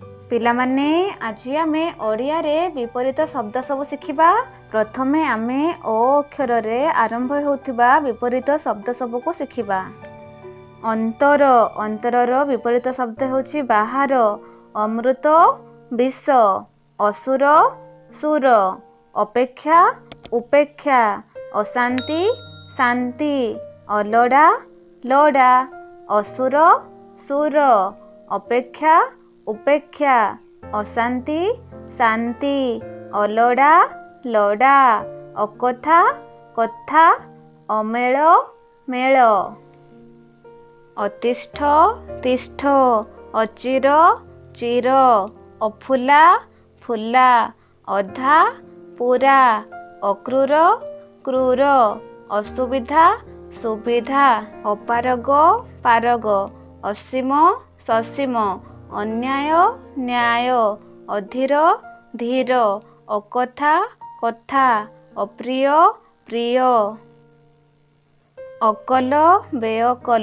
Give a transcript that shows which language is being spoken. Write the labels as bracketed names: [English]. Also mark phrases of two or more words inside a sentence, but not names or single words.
[Odia] ପିଲାମାନେ ଆଜି ଆମେ ଓଡ଼ିଆ ରେ ବିପରୀତ ଶବ୍ଦ ସବୁ ଶିଖିବା। ପ୍ରଥମେ ଆମେ ଅ ଅକ୍ଷର ରେ ଆରମ୍ଭ ହେଉଥିବା ବିପରୀତ ଶବ୍ଦ ସବୁ କୁ ଶିଖିବା। ଅନ୍ତର ଅନ୍ତରର ବିପରୀତ ଶବ୍ଦ ହେଉଛି ବାହାର। ଅମୃତ ବିଷ। ଅସୁର ସୁର। ଅପେକ୍ଷା ଉପେକ୍ଷା। ଅଶାନ୍ତି ଶାନ୍ତି। ଅଲଢ଼ା ଲଢ଼ା। ଅସୁର ସୁର। ଅପେକ୍ଷା ଉପେକ୍ଷା। ଅଶାନ୍ତି ଶାନ୍ତି। ଅଲଢ଼ା ଲଢ଼ା। ଅକଥା କଥା। ଅମେଳ ମେଳ। ଅତିଷ୍ଠ ତିଷ୍ଠ। ଅଚିର ଚିର। ଅଫୁଲା ଫୁଲା। ଅଧା ପୂରା। ଅକ୍ରୂର କ୍ରୂର। ଅସୁବିଧା ସୁବିଧା। ଅପାରଗ ପାରଗ। ଅସୀମ ସସୀମ। ଅନ୍ୟାୟ ନ୍ୟାୟ। ଅଧୀର ଧୀର। ଅକଥା କଥା। ଅପ୍ରିୟ ପ୍ରିୟ। ଅକଲ ବେଅକଲ।